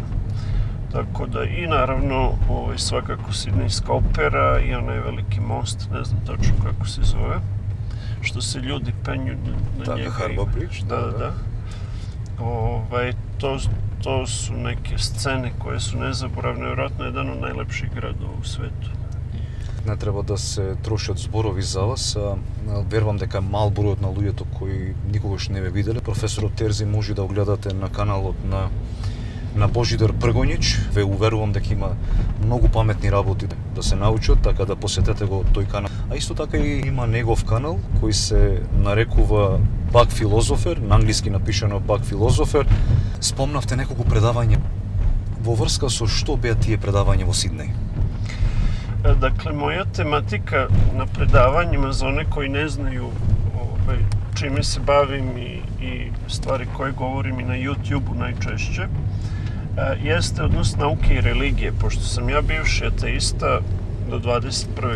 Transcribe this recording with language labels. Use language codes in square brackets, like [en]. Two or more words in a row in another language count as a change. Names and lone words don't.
[hr] Tako da i naravno svakako Sidnejska opera i onaj veliki most, ne znam točno kako se zove, što se ljudi penju na njega. Harbour Bridge? Da. To su neke scene koje su nezaboravne, vjerojatno jedan od najlepših gradova u svetu. [mk] Не треба да се трошат зборови за вас. Верувам дека мал бројот на луѓето кои никогаш не ве виделе. Професорот Терзи може да огледате на каналот на Божидар Пргонич. Ве уверувам дека има многу паметни работи да се научат, така да посетете го тој канал. А исто така и има негов канал кој се нарекува Бак Филозофер, на англиски напишано Бак Филозофер. Спомнавте неколку предавања во врска со што беа тие предавања во Сиднеј? [sr] Dakle, moja tematika na predavanjima, za one koji ne znaju čime se bavim i stvari koje govorim i na YouTube-u najčešće, jeste odnos nauke i religije. Pošto sam ja bivši ateista, do 21.